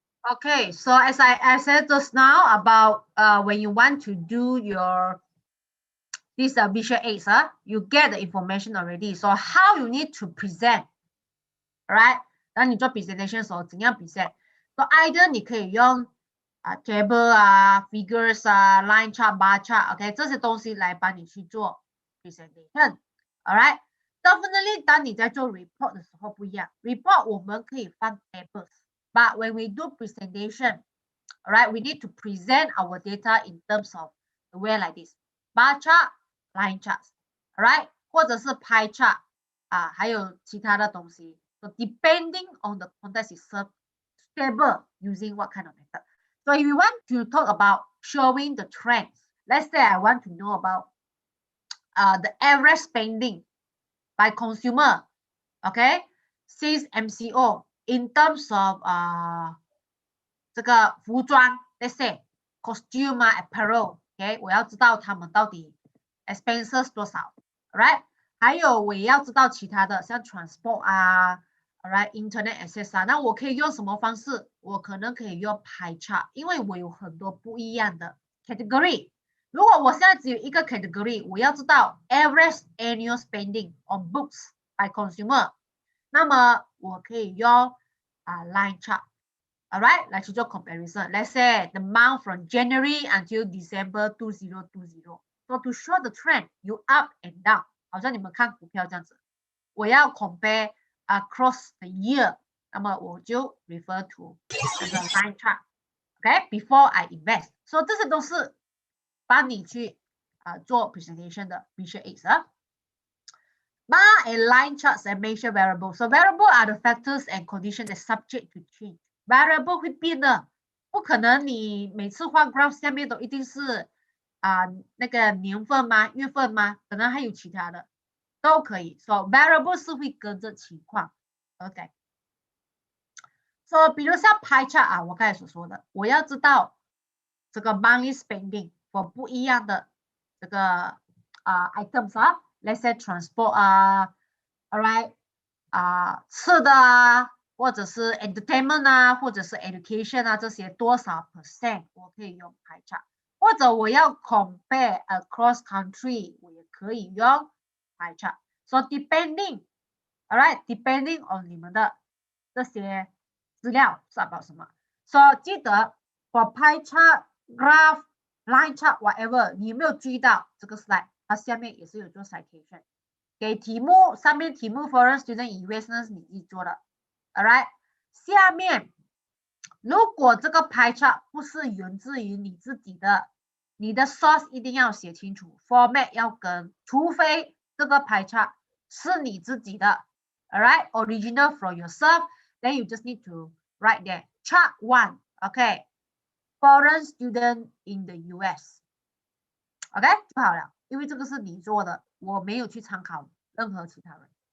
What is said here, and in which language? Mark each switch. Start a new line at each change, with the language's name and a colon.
English: Okay, so as I said just now about when you want to do your this visual aids, you get the information already. So how you need to present, right?
Chinese: 当你做 presentation 的时候怎样 present？
English: So either
Chinese: 你可以用
English: table figures line chart bar chart，OK，
Chinese: 这些东西来帮你去做
English: presentation。All right， definitely
Chinese: 当你在做
English: report
Chinese: 的时候不一样
English: ，report
Chinese: 我们可以放
English: tables，but when we do presentation，all right， we need to present our data in terms of the way like this bar chart、line charts，all right， 或者是 pie chart
Chinese: 还有其他的东西。
English: So depending on the context itself, stable using what kind of method. So if you want to talk about showing the trends, let's say I want to know about the average spending by consumer, okay, since MCO in terms of
Chinese: 这个服装
English: let's say costume apparel, okay，
Chinese: 我要知道他们到底
English: expenses 多少 ，right？
Chinese: 还有我也要知道其他的，像 transport alright internet access 那我可以用什么方式？我可能可以用 pie chart， 因为我有很多不一样的 category。如果我现在只有一个 category， 我要知道
English: average annual spending on books by consumer，
Chinese: 那么我可以用line chart。Alright， 来去做 comparison.
English: Let's say the month from January until December 2020. So to show the trend, you up and down.
Chinese: 好像你们看股票这样子，我要
English: compare across the year.
Chinese: 那么我就
English: refer to 这个 line chart. Okay, before I invest. So
Chinese: 这些都是帮你去做
English: presentation 的 visual aids Bar and line charts and measure variables. So variable are the factors and conditions that subject to change.
Chinese: Variable 会变的，不可能你每次画 graph 下面都一定是那个年份吗？月份吗？可能还有其他的都可以。So variable 是会跟着情况。OK。 So 比如像 pie chart 我刚才所说的，我要知道这个
English: monthly spending for
Chinese: 不一样的这个items let's say transport alright 吃的或者是 entertainment 或者是 education 这些多少 percent 我可以用 pie chart， 或者我要
English: compare across country
Chinese: 我也可以用 pie chart。 So depending alright depending on 你们的这些资料是 about 什么。 So 记得 for pie chart graph line chart whatever， 你有没有注意到这个 slide 它下面也是有做 citation， 给题目上面题目
English: foreign student
Chinese: 以为是你自己做的 alright， 下面如果这个 pie chart 不是源自于你自己的，你的 source 一定要写清楚 format 要跟，除非这个 pie chart 是你自己的 alright
English: original from yourself， then you just need to write there chart 1 okay foreign student in the US
Chinese: OK 就好了，因为这个是你做的，我没有去参考任何其他人。